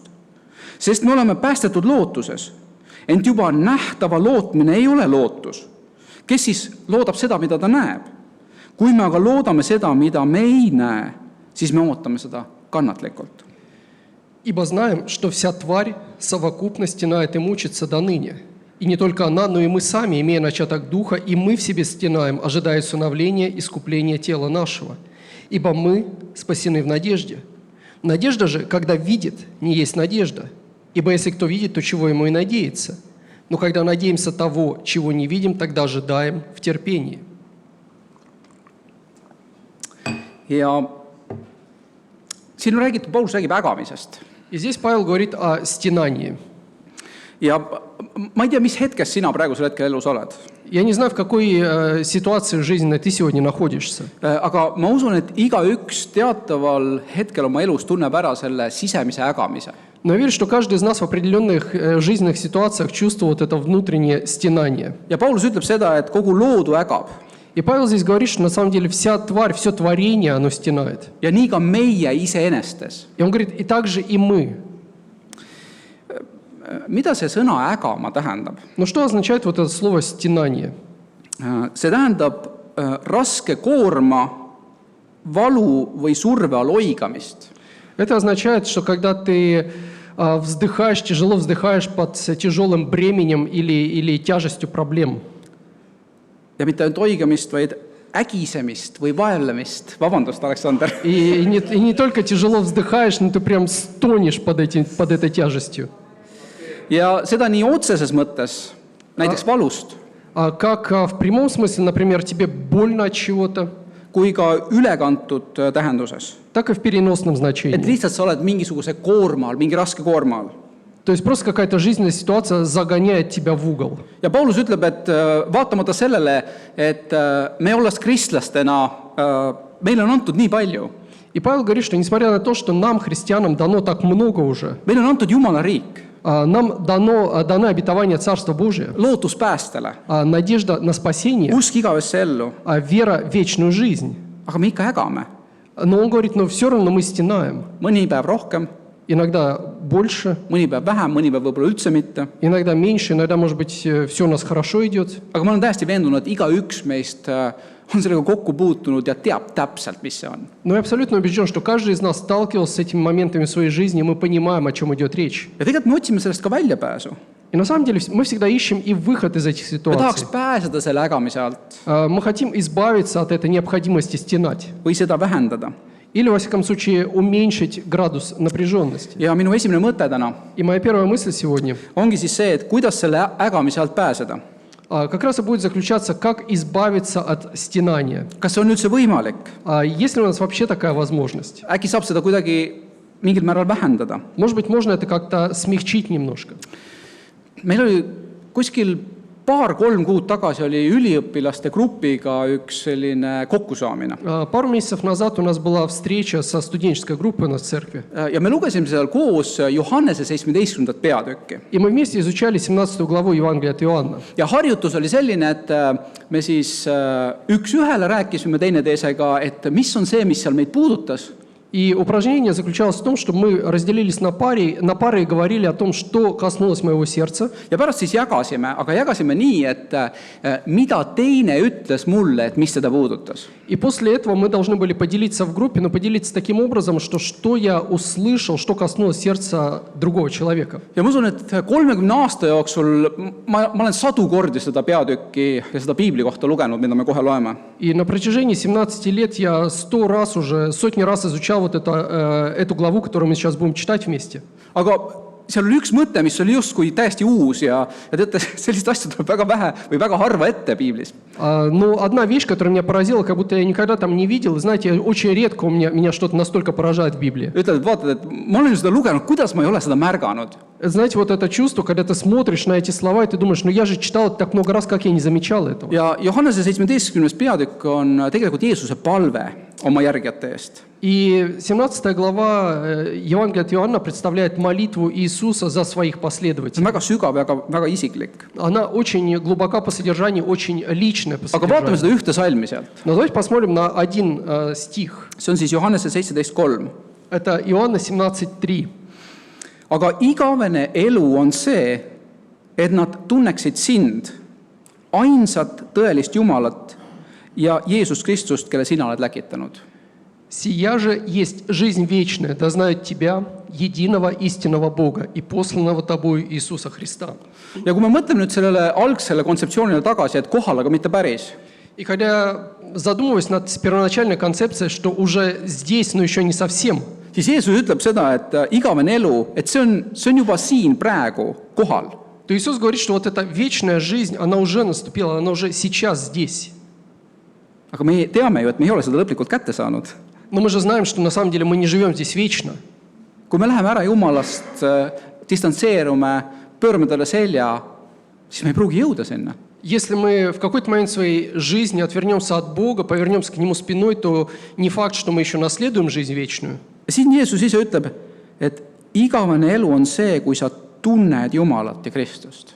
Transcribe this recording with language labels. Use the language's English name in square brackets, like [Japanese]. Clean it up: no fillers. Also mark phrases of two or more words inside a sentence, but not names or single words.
[Estonian] Sest me oleme päästetud lootuses, ent juba nähtava lootmine ei ole lootus. Kes siis loodab seda, mida ta näeb? Kui me aga loodame seda, mida me ei näe, siis me ootame seda kannatlikult. [Russian] Ибо знаем, что вся тварь совокупно стенает и мучится до ныне. И не только она, но и мы сами, имея начаток духа, и мы в себе стенаем, ожидая усыновления и искупления тела нашего. Ибо мы спасены в надежде. Надежда же, когда видит, не есть надежда. Ибо если кто видит, то чего ему и надеется? Но когда надеемся того, чего не видим, тогда ожидаем в терпении. [Estonian] Ja siin on räägitud, Paulus räägib ägamisest. [Russian] И здесь Павел говорит о стенании. [Estonian] Ja ma ei tea, mis hetkes sina praegusel hetkel elus oled. [Russian] Я не знаю, в какой ситуации жизненной ты сегодня находишься. [Estonian] Aga ma usun, et igaüks teataval hetkel oma elus tunneb ära selle sisemise ägamise. [Russian] Но я верю, что каждый из нас в определенных жизненных ситуациях чувствует это внутреннее стенание. [Estonian] Ja Paulus ütleb seda, et kogu loodu ägab. [Russian] И Павел здесь говорит, что на самом деле вся тварь, все творение, оно стенает. [Estonian] Ja nii ka meie iseenestes. [Russian] И он говорит, и также и мы. [Estonian] Mida see sõna ägama tähendab? [Russian] Но что означает вот это слово «стенание»? [Estonian] See tähendab raske koorma, valu või surve all oigamist. [Russian] Это означает, что когда ты вздыхаешь, тяжело вздыхаешь под тяжелым бременем или тяжестью проблем. [Estonian] Ja mitte ainult oigamist, vaid ägisemist või vaevlemist. Vabandust, Aleksander. [Russian] И не только тяжело вздыхаешь, но ты прям стонешь под этой тяжестью. [Estonian] Ja seda nii otseses mõttes, näiteks valust, [Russian] Как в прямом смысле, например, тебе больно от чего-то, [Estonian] kui ka ülekantud tähenduses. [Russian] так и в переносном [Estonian] Et [Russian] значении. [Estonian] lihtsalt sa oled mingisuguse koorma all, mingi raske koorma all. [Russian] То есть просто какая-то жизненная ситуация загоняет тебя в угол. [Estonian] Ja Paulus ütleb, et vaatamata sellele, et me olles kristlastena, meile on antud nii palju. [Russian] И Павел говорит, что несмотря на то, что нам, христианам, дано так много уже, [Estonian] Meile on antud Jumala riik, [Russian] нам даны обетование Царства Божия, [Estonian] lootus päästele, [Russian] надежда на спасение, [Estonian] usk igavesse ellu, [Russian] вера в вечную жизнь. [Estonian] aga me ikka ägame. [Russian] Но он говорит, но все равно мы стенаем. [Estonian] Mõni päev rohkem, [Russian] Иногда больше, [Estonian] mõni päev vähem, mõni päev võib-olla üldse mitte. [Russian] иногда меньше, иногда, может быть, все у нас хорошо идет. [Estonian] Aga ma olen täiesti veendunud, et igaüks meist on sellega kokku puutunud ja teab täpselt, mis see on. [Russian] Но я абсолютно убежден, что каждый из нас сталкивался с этими моментами в своей жизни, и мы понимаем, о чем идет речь. [Estonian] Ja tegelikult me otsime sellest ka väljapääsu. [Russian] И на самом деле мы всегда ищем и выход из этих [Estonian] Me tahaks [Russian] ситуаций. [Estonian] pääseda selle ägamise alt [Russian] Мы хотим избавиться от этой необходимости стенать. [Estonian] või seda vähendada. [Russian] Или, во всяком случае, уменьшить градус напряженности. [Estonian] Ja minu esimene mõte täna [Russian] И моя первая мысль сегодня [Estonian] ongi siis see, et kuidas selle ägamise alt pääseda. [Russian] как раз и будет заключаться, как избавиться от стенания. [Estonian] Kas see on üldse võimalik? [Russian] Есть ли у нас вообще такая возможность? [Estonian] Äkki saab seda kuidagi mingil määral vähendada? [Russian] Может быть, можно это как-то смягчить немножко. [Estonian] Meil oli kuskil 2-3 kuud tagasi oli üliõpilaste grupiga üks selline kokkusaamine. [Russian] Пару месяцев назад у нас была встреча со студенческой группой у нас в церкви. [Estonian] Ja me lugesime seal koos Johannese 17. peatükki. [Russian] И мы вместе изучали 17 главу Евангелия от Иоанна. [Estonian] Ja harjutus oli selline, et me siis üks ühele rääkisime teineteisega, et mis on see, mis seal meid puudutas. [Russian] И упражнение заключалось в том, что мы разделились на пары и говорили о том, что коснулось моего сердца. [Estonian] Ja pärast siis jagasime, aga jagasime nii, et mida teine ütles mulle, et mis seda puudutas. [Russian] И после этого мы должны были поделиться в группе, но поделиться таким образом, что я услышал, что коснулось сердца другого человека. [Estonian] Ja ma usun, et 30 aasta jooksul ma olen 100 kordi seda peatükki ja seda piibli kohta lugenud, mida me kohe loeme. [Russian] И на протяжении 17 лет я 100 раз уже, сотни раз изучал вот эту главу, которую мы сейчас будем читать вместе. [Estonian] Aga seal oli üks mõte, mis oli justkui täiesti uus ja teate, sellist asja tuleb väga vähe või väga harva ette piiblis. [Russian] Но одна вещь, которая меня поразила, как будто я никогда там не видел, и знаете, очень редко меня что-то настолько поражает в Библии. [Estonian] Ütled, et vaatad, et ma olen seda lugenud, kuidas ma ei ole seda märganud. [Russian] Знаете, вот это чувство, когда ты смотришь на эти слова, и ты думаешь, ну я же читал это так много раз, как я не замечал этого. [Estonian] Ja Johannese 17. peatükk on tegelikult Jeesuse palve oma järgijate eest. [Russian] И 17 глава Евангелия от Иоанна представляет молитву Иисуса за своих [Estonian] See on [Russian] последователей. [Estonian] väga sügav ja väga isiklik. [Russian] Она очень глубока по содержанию, очень личная по [Estonian] Aga vaatame [Russian] содержанию. [Estonian] seda ühte salmi sealt. [Russian] Но давайте посмотрим на один стих. [Estonian] See on siis Johannese 17.3. [Russian] Это Иоанна 17.3. [Estonian] Aga igavene elu on see, et nad tunneksid sind, ainsat tõelist Jumalat ja Jeesus Kristust, kelle sina oled läkitanud. [Russian] «Сия же есть жизнь вечная, да знают Тебя, единого истинного Бога и посланного Тобою Иисуса Христа». [Estonian] Ja kui me mõtleme nüüd sellele algsele kontseptsioonile tagasi, et kohal, aga mitte päris, [Russian] И когда задумываюсь над первоначальной концепцией, что уже здесь, но еще не совсем, [Estonian] siis Jeesus ütleb seda, et igavene elu, et see on juba siin praegu kohal. [Russian] то Иисус говорит, что вот эта вечная жизнь, она уже наступила, она уже сейчас здесь. [Estonian] aga me teame ju, et me ei ole seda lõplikult kätte saanud. [Russian] Но мы же знаем, что на самом деле мы не живем здесь вечно. [Estonian] Kui me läheme ära Jumalast, distantseerume, pöörame talle selja, siis me ei pruugi jõuda sinna. [Russian] Если мы в какой-то момент своей жизни отвернемся от Бога, повернемся к Нему спиной, то не факт, что мы еще наследуем жизнь вечную. [Estonian] Siin Jeesus ise ütleb, et igavene elu on see, kui sa tunned Jumalat ja Kristust.